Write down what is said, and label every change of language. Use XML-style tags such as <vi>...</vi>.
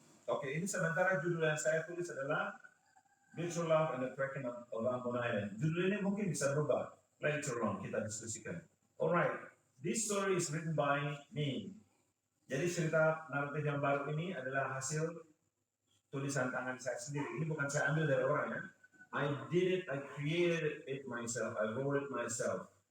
<id>Oke, ini sementara judul yang saya tulis adalah Bitter Love and the Cracking of Ambon Island. Judul ini mungkin bisa berubah.</id> <en>Later on</en> <id>kita diskusikan.</id> <en>Alright, this story is written by me.</en> <id>Jadi cerita naratif yang baru ini adalah hasil tulisan tangan saya sendiri. Ini bukan saya ambil dari orang ya.</id> <en>I did it, I created it myself, I wrote it myself.</en>